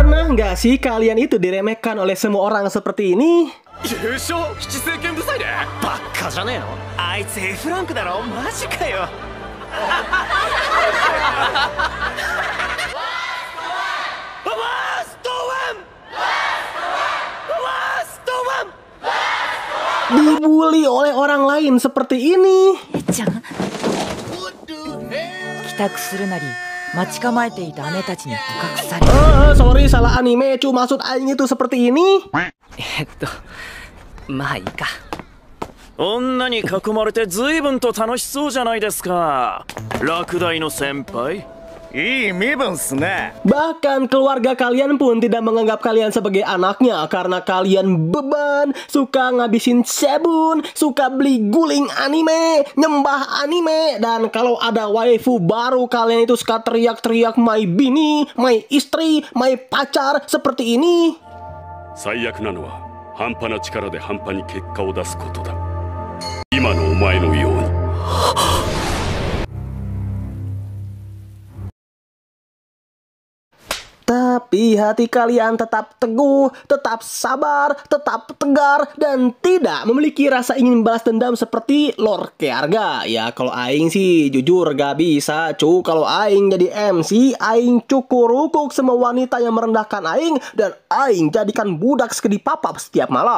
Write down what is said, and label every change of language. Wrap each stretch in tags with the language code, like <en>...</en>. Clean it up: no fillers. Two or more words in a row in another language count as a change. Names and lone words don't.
<id>Pernah nggak sih kalian itu diremehkan oleh semua orang seperti ini?</id> <ja>優勝七星剣部祭でバッカじゃねえのあいつ F ランクだろマジかよ</ja> <id>Dibully oleh orang lain seperti ini.</id> <ja>ちゃん帰宅するなり待ち構えていた姉たちに捕獲され</ja> <id>Sorry salah anime, cu maksud aing itu seperti ini.</id> <ja>まあいいか女に囲まれて随分と楽しそうじゃないですか落第の先輩いい身分っすね</ja> <id>Bahkan keluarga kalian pun tidak menganggap kalian sebagai anaknya karena kalian beban, suka ngabisin sabun, suka beli guling anime, nyembah anime, dan kalau ada waifu baru kalian itu suka teriak-teriak my bini, my istri, my pacar seperti ini.</id> <ja>最悪なのは半端な力で半端に結果を出すことだ今のお前のように</ja> <id>Tapi hati kalian tetap teguh, tetap sabar, tetap tegar, dan tidak memiliki rasa ingin balas dendam seperti Lord Kearga. Ya kalau aing sih jujur gak bisa cu. Kalau aing jadi MC, aing cukur-rukuk semua wanita yang merendahkan aing, dan aing jadikan budak segede papap setiap malam.</id>